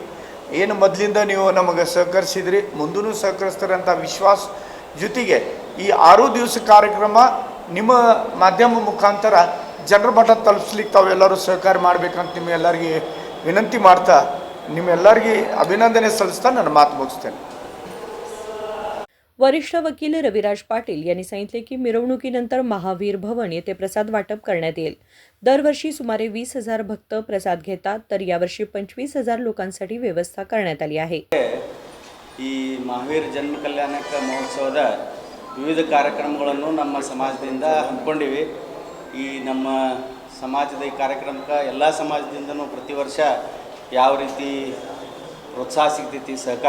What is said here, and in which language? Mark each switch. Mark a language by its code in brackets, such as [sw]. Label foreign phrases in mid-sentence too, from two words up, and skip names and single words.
[kn] ಏನು ಮೊದಲಿಂದ ನೀವು ನಮಗೆ ಸಹಕರಿಸಿದ್ರಿ, ಮುಂದೂ ಸಹಕರಿಸ್ತಾರಂಥ ವಿಶ್ವಾಸ ಜೊತೆಗೆ ಈ 6 ದಿವಸ ಕಾರ್ಯಕ್ರಮ ನಿಮ್ಮ ಮಾಧ್ಯಮ ಮುಖಾಂತರ ಜನರ ಮಟ್ಟ ತಲುಪಿಸ್ಲಿಕ್ಕೆ ತಾವೆಲ್ಲರೂ ಸಹಕಾರ ಮಾಡಬೇಕಂತ ನಿಮ್ಮೆಲ್ಲರಿಗೆ ವಿನಂತಿ ಮಾಡ್ತಾ ನಿಮ್ಮೆಲ್ಲರಿಗೆ अभिनंदने सಲ್ಲಿಸ್ತಾ ನನ್ನ मात मुगिಸ್ತೇನೆ. [mr] वरिष्ठ वकील रविराज पाटील यांनी सांगितले की मिरवणुकीनंतर महावीर भवन येथे प्रसाद वाटप करण्यात येईल. दरवर्षी सुमारे 20,000 भक्त प्रसाद घेतात, तर यावर्षी 25,000 लोकांसाठी व्यवस्था करण्यात आली आहे. [kn] ಈ ಮಹಾವೀರ ಜನ್ಮ ಕಲ್ಯಾಣಕ ಮಹೋತ್ಸವದ ವಿವಿಧ ಕಾರ್ಯಕ್ರಮಗಳನ್ನು ನಮ್ಮ ಸಮಾಜದಿಂದ ಹಮ್ಮಿಕೊಂಡಿವಿ. ಈ ನಮ್ಮ ಸಮಾಜದ ಈ ಕಾರ್ಯಕ್ರಮಕ್ಕೆ ಎಲ್ಲ ಸಮಾಜದಿಂದನೂ ಪ್ರತಿ ವರ್ಷ ಯಾವ ರೀತಿ ಪ್ರೋತ್ಸಾಹ ಸಿಗ್ತೈತಿ, ಸಹಕಾರ